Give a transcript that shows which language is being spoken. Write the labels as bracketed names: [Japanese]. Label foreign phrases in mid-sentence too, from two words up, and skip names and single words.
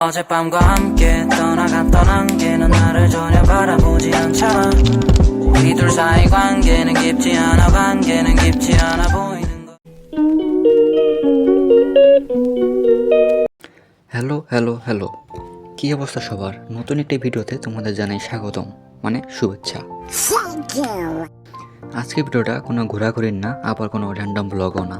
[Korean] 어젯밤과 함께 떠나갔던 안개는 나를 전혀 바라보지 않잖아. 우리 둘 사이 관계는 깊지 않아, 관계는 깊지 않아 보이는 거. [Bangla] হ্যালো হ্যালো হ্যালো কী অবস্থা সবার? নতুন একটি ভিডিওতে তোমাদের জানাই স্বাগতম, মানে শুভেচ্ছা। আজকের ভিডিওটা কোনো ঘোরাঘুরির না, আবার কোনো [English] random blog [Bangla] না।